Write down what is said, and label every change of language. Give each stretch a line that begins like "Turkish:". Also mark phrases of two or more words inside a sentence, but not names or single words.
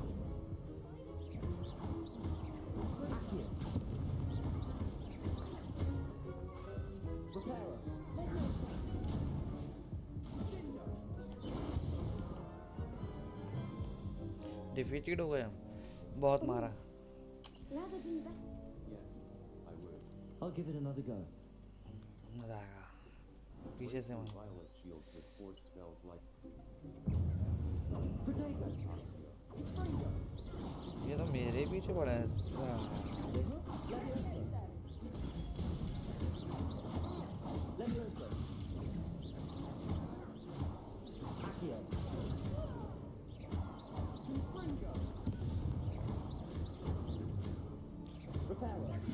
English: Accio. Reparo.
Hindi: Defeated हो गए हम. बहुत मारा.
English: Rather than the best. Yes, I would. I'll give it another go.
Hindi: मजा आएगा. पीछे से
English: Break
Hindi: मार.
English: through violent shields with force spells like Protego. Oxio.
Hindi: ये तो मेरे पीछे पड़ा है.
English: Leviosa. Accio. Reparo.